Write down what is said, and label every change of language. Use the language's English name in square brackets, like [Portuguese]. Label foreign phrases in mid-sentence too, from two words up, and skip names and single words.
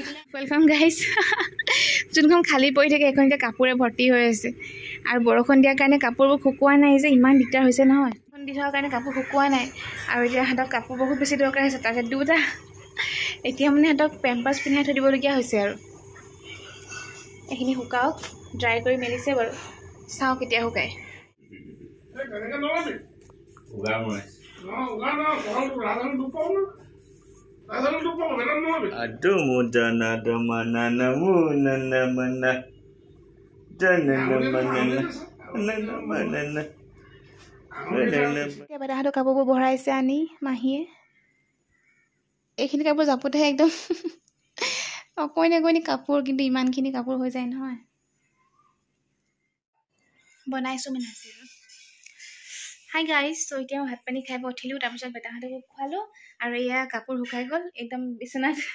[English] welcome guys [Assamese] যোনখন খালী পৰি থাকে সেইখন এতিয়া কাপোৰে ভৰ্তি হৈ আছে আৰু বৰষুণ দিয়াৰ কাৰণে কাপোৰবোৰ শুকোৱা নাই যে ইমান দিগদাৰ হৈছে নহয় বৰষুণ দি থকাৰ কাৰণে কাপোৰ শুকোৱা নাই আৰু এতিয়া সিহঁতক কাপোৰ বহুত বেছি দৰকাৰ হৈছে তাতে দুটা এতিয়া মানে সিহঁতক পেম্পাৰ্ছ পিন্ধাই থৈ দিবলগীয়া হৈছে আৰু এইখিনি শুকাওক ড্ৰাই কৰি মেলিছে বাৰু চাওঁ কেতিয়া শুকায় Aduh mudana damana namuna mana dana mana এতিয়া বেটাহঁতৰ কাপোৰবোৰ ভৰাইছে আনি মাহীয়ে এইখিনি কাপোৰ জাপোতেহে একদম অকণি কাপোৰ কিন্তু ইমানখিনি কাপোৰ হৈ যায় নহয় বনাইছোঁ মানে [English] hi guys [Assamese] ত' এতিয়া মই ভাত পানী খাই উঠিলোঁ তাৰপিছত বেটাহঁতকো খোৱালোঁ আৰু এয়া কাপোৰ শুকাই গ'ল একদম বিচনাত